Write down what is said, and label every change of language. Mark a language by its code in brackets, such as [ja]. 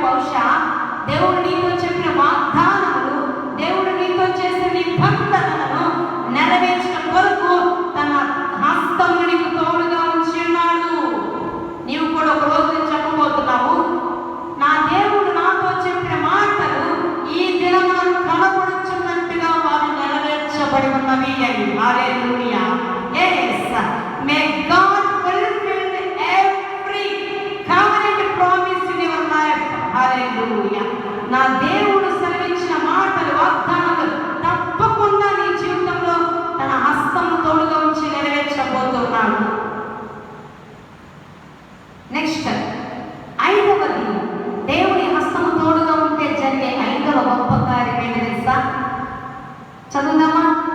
[te] బహుశా దేవుడు నీతో చెప్పిన వాగ్దానములు, దేవుడు నీతో చేసిన నిబంధనలను నెరవేర్చడం కొరకు తన హస్తమును నీకు తోడుగా ఉంచి ఉన్నాడు. నీవు కూడా ఒక రోజు చెప్పబోతున్నావు, నా దేవుడు నాతో చెప్పిన మాటలు ఈ దినమున కనబడుచున్నట్టుగా వారు నెరవేర్చబడి ఉన్నవి అని. హల్లెలూయా. [en] Yes, may God fulfill every covenant promise in your life. Hallelujah. [te] నా దేవుడు సెలవిచ్చిన మాటలు, వాగ్దానాలు తప్పకుండా నీ జీవితంలో తన హస్తము తోడుగా ఉంచి నెరవేర్చబోతున్నాడు. నెక్స్ట్ 5వది, దేవుని హస్తము తోడుగా ఉంటే జరిగే 5వ గొప్ప కార్యం ఏంటి తెలుసా? చదువుదామా?